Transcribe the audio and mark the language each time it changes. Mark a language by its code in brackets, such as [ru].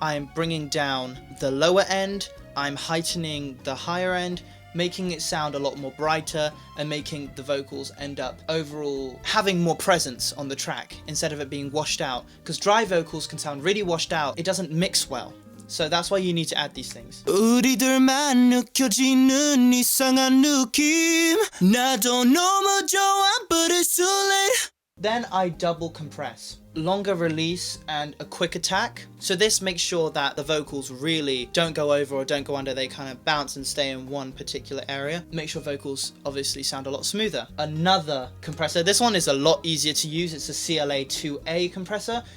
[en] I am bringing down the lower end, I'm heightening the higher end, making it sound a lot more brighter and making the vocals end up overall having more presence on the track instead of it being washed out, because dry vocals can sound really washed out. It doesn't mix well. So that's why you need to add these things. [ko] 우리들만 느껴지는 이상한 느낌 나도 너무 좋아 [en] but it's too late. Then I double compress. Longer release and a quick attack. So this makes sure that the vocals really don't go over or don't go under. They kind of bounce and stay in one particular area. Make sure vocals obviously sound a lot smoother. Another compressor. This one is a lot easier to use. It's a CLA 2A compressor.